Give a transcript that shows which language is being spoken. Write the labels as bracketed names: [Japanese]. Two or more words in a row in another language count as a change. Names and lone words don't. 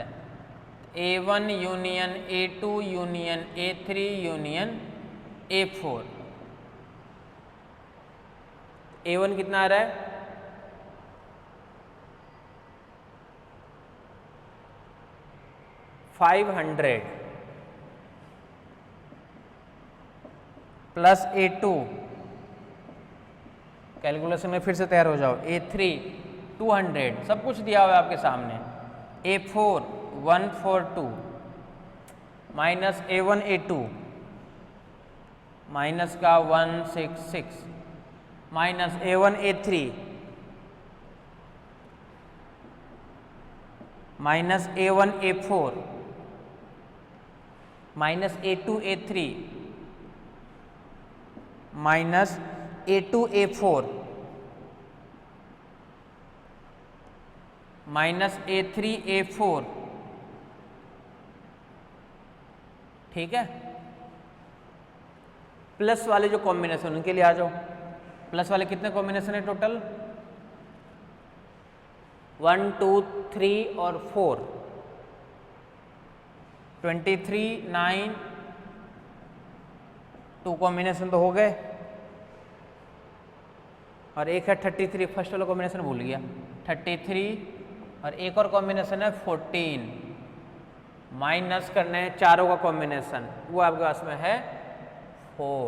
[Hindi] A1 यूनियन A2 यूनियन A3 यूनियन A4, A1 कितना आ रहा है 500 प्लस A2, कैलकुलेशन में फिर से तैयार हो जाओ, A3 200, सब कुछ दिया हुआ है आपके सामने। A4 142 माइनस A1 A2 माइनस का 166 माइनस A1 A3 [English] minus A1 A4 minus A2 A3 minus A2 A4 minus A3 A4, [Hindi] ठीक है। प्लस वाले जो कॉम्बिनेशन उनके लिए आ जाओ। प्लस वाले कितने कॉम्बिनेशन है टोटल 1 2 3 और 4, 23 9 2 कॉम्बिनेशन तो हो गए, और एक है 33, फर्स्ट वाला कॉम्बिनेशन भूल गया, 33 और एक और कॉम्बिनेशन है 14, माइनस करने हैं चारों का कॉम्बिनेशन, वो आपके पास में है 4।